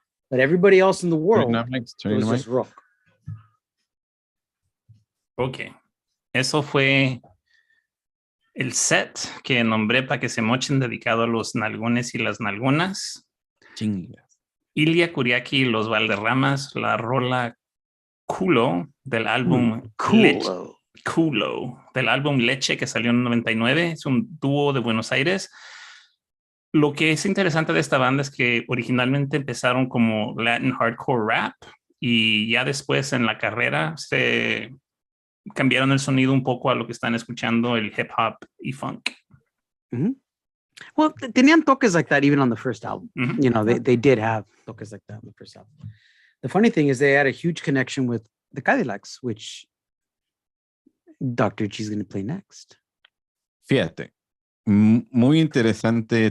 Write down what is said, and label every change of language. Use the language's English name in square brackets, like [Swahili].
[English] But everybody else in the world, it was just rock. Ok. [Spanish] Eso fue el set que nombré para que se mochen, dedicado a los nalgones y las nalgonas. Chingas. Ilya Kuriaki y los Valderramas, la rola Culo del álbum Culo del álbum Leche que salió en 99. Es un dúo de Buenos Aires. Lo que es interesante de esta banda es que originalmente empezaron como Latin hardcore rap y ya después en la carrera se cambiaron el sonido un poco a lo que están escuchando, el hip hop y funk. [English] Mm-hmm. Well, [Spanish] tenían toques [English] like that even on the first album. Mm-hmm. You know, they did have toques like that on the first album. The funny thing is they had a huge connection with the Cadillacs, which Dr. G is going to play next. [Spanish] Fíjate, muy interesante.